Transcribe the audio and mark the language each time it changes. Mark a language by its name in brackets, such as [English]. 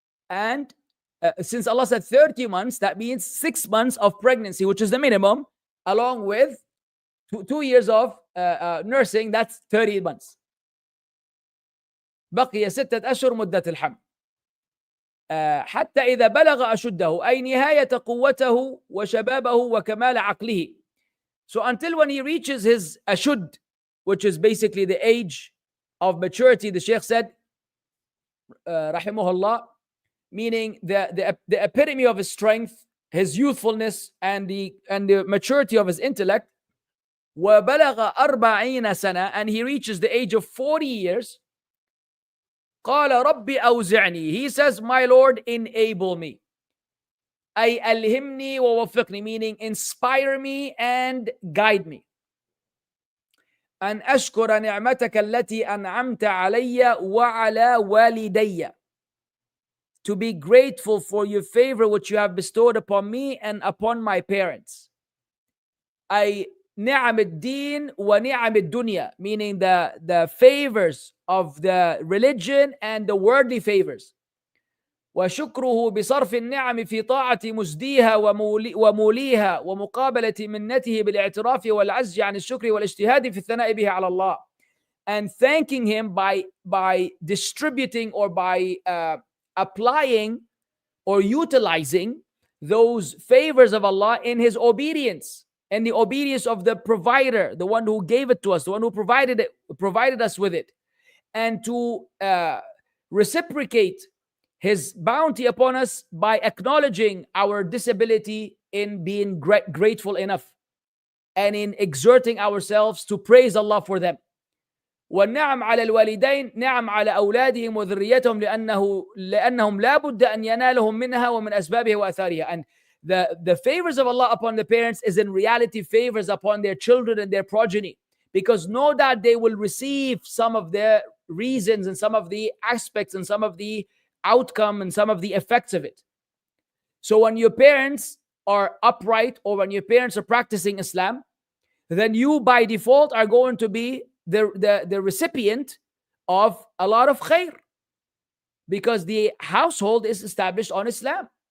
[English] And since Allah said 30 months, that means 6 months of pregnancy, which is the minimum, along with 2 years of nursing, that's 30 months. [Arabic] بقي 6 أشهر مدة الحمل. حتى إذا بلغ أشده أي نهاية قوته وشبابه وكمال عقله. [English] So until when he reaches his ashud, which is basically the age of maturity, the Shaykh said, rahimahullah, meaning the epitome of his strength, his youthfulness, and the maturity of his intellect. [Arabic] وبلغ 40 سنة, [English] and he reaches the age of 40 years. [Arabic] قال ربي أوزعني, [English] he says, my Lord, enable me. [Arabic] أي ألهمني ووفقني, [English] meaning inspire me and guide me. [Arabic] أن أشكر نعمتك التي أنعمت علي وعلى والدي, [English] to be grateful for your favor which you have bestowed upon me and upon my parents. [Arabic] أي نعم الدين ونعم الدنيا, [English] meaning the favors of the religion and the worldly favors. [Arabic] وشكره بصرف النعم في طاعة مسديها وموليها ومقابلة منته بالاعتراف والعجز عن الشكر والاجتهاد في الثناء به على الله. [English] And thanking him by distributing or by applying or utilizing those favors of Allah in his obedience, and the obedience of the provider, the one who gave it to us, the one who provided us with it, and to reciprocate his bounty upon us by acknowledging our disability in being grateful enough and in exerting ourselves to praise Allah for them. [Arabic] والنعم على الوالدين نعم على أولادهم وذريتهم لأنهم لا بد أن ينالهم منها ومن أسبابها وأثارها. [English] And the favors of Allah upon the parents is in reality favors upon their children and their progeny, because no doubt they will receive some of the reasons and some of the aspects and some of the outcome and some of the effects of it. So when your parents are upright, or when your parents are practicing Islam, then you by default are going to be the recipient of a lot of khair, because the household is established on Islam.